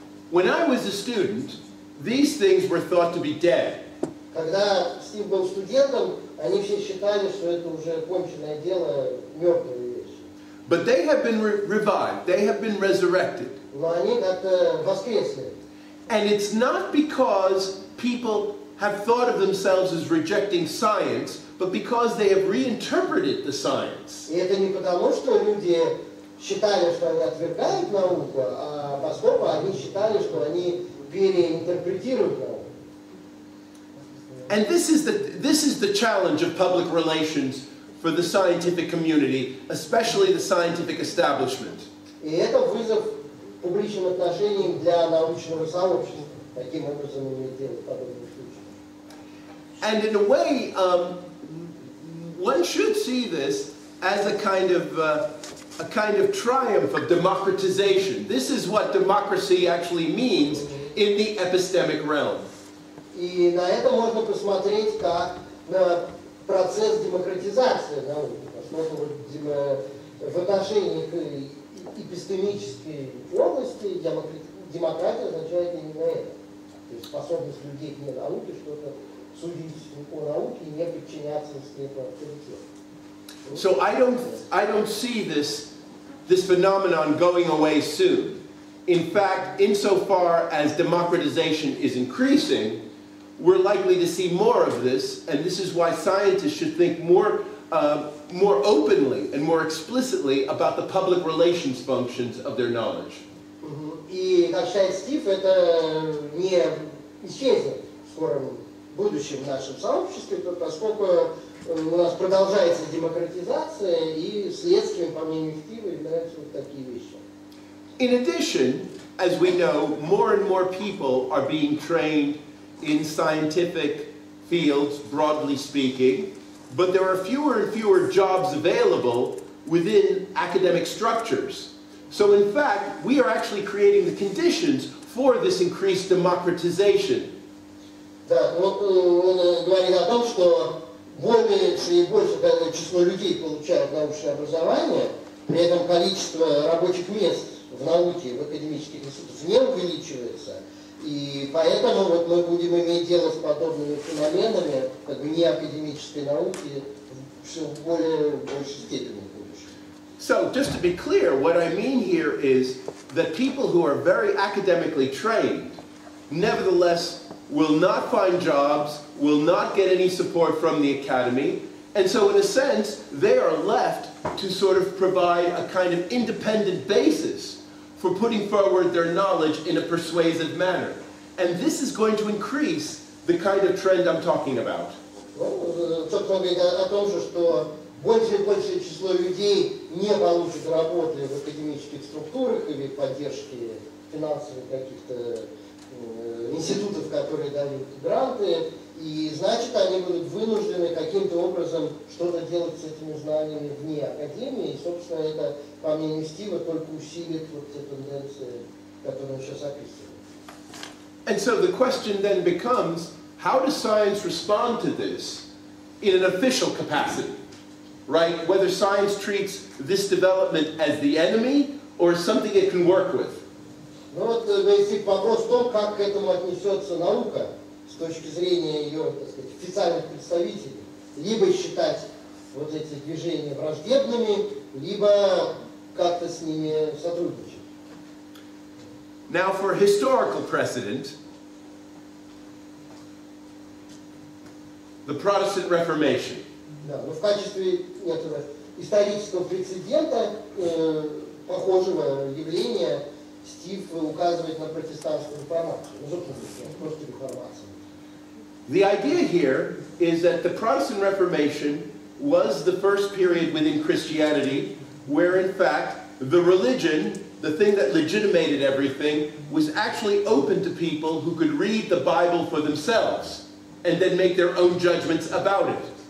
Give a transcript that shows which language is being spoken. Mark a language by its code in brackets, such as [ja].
[en] When I was a student, these things were thought to be dead. [ru] Когда Стив был студентом, они все считали, что это уже конченное дело, мертвые вещи. [en] But they have been revived. They have been resurrected. [ru] Но они как-то воскресли. [en] And it's not because people have thought of themselves as rejecting science, but because they have reinterpreted the science. [ru] И это не потому, что люди считали, что они отвергают науку, а поскольку они считали, что они переинтерпретируют науку. [en] And this is the challenge of public relations for the scientific community, especially the scientific establishment. [ru] И это вызов публичным отношениям для научного сообщества. Таким образом иметь дело в подобных случаях. [en] And in a way, one should see this as a kind of triumph of democratization. This is what democracy actually means in the epistemic realm. [ru] И на это можно посмотреть как на процесс демократизации науки. Поскольку в отношении к эпистемической области демократия означает именно это. То есть способность людей к науке что-то судить о науке и не подчиняться скрепу авторитету. [en] So I don't see this phenomenon going away soon. In fact, insofar as democratization is increasing, we're likely to see more of this, and this is why scientists should think more openly and more explicitly about the public relations functions of their knowledge. [ru] И, как считает Стив, это не исчезнет в скором будущем в нашем сообществе, поскольку у нас продолжается демократизация, и следствием, по мнению Стива, являются вот такие вещи. [en] In addition, as we know, more and more people are being trained in scientific fields, broadly speaking, but there are fewer and fewer jobs available within academic structures. So in fact, we are actually creating the conditions for this increased democratization. [ru] Да, вот он говорит о том, что больше и больше число людей получают научное образование, при этом количество рабочих мест в науке, в академических институтах не увеличивается. И поэтому вот мы будем иметь дело с подобными феноменами, как бы не академической науки, все в большей степени в будущем. [en] So, just to be clear, what I mean here is that people who are very academically trained, nevertheless, will not find jobs, will not get any support from the academy, and so in a sense, they are left to sort of provide a kind of independent basis for putting forward their knowledge in a persuasive manner. And this is going to increase the kind of trend I'm talking about. [ru] Ну, собственно, говорит о том же, что больше и большее число людей не получат работы в академических структурах или поддержки финансовых каких-то институтов, которые дают гранты, и значит, они будут вынуждены каким-то образом что-то делать с этими знаниями вне академии, и, собственно, это, по мнению Стива, только усилит вот те тенденции, которые он сейчас описывает. [en] And so the question then becomes, how does science respond to this in an official capacity, right? Whether science treats this development as the enemy or something it can work with. [ru] Ну вот, если вопрос в том, как к этому отнесется наука с точки зрения ее, так сказать, официальных представителей, либо считать вот эти движения враждебными, либо как-то с ними сотрудничать. [en] Now, for historical precedent, the Protestant Reformation. [ru] Да, но в качестве некоторого исторического прецедента похожего явления Стив указывает на протестантскую реформацию. Ну, собственно, просто реформацию. [en] The idea here is that the Protestant Reformation was the first period within Christianity where, in fact, the religion, the thing that legitimated everything, was actually open to people who could read the Bible for themselves and then make their own judgments about it.